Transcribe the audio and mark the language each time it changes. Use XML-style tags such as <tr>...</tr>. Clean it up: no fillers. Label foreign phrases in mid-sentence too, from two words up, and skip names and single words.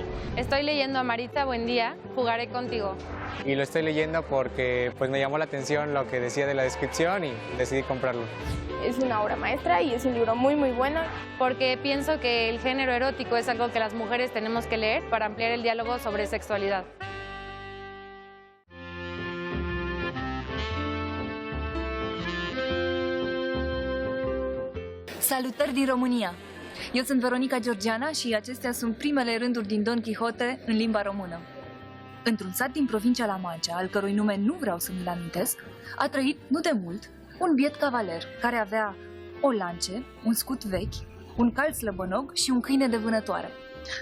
<es>Estoy leyendo a Maritza Buendía, Jugaré contigo. Y lo estoy leyendo porque pues, me llamó la atención lo que decía de la descripción y decidí comprarlo. Es una obra maestra y es un libro muy, muy bueno. Porque pienso que el género erótico es algo que las mujeres tenemos que leer para ampliar el diálogo sobre sexualidad.</es> <ro>Salutări din România! Eu sunt Veronica Georgiana și acestea sunt primele rânduri din Don Quixote în limba română. Într-un sat din provincia La Mancha, al cărui nume nu vreau să mi-l amintesc, a trăit, nu de mult, un biet cavaler care avea o lance, un scut vechi, un cal slăbănog și un câine de vânătoare.</ro>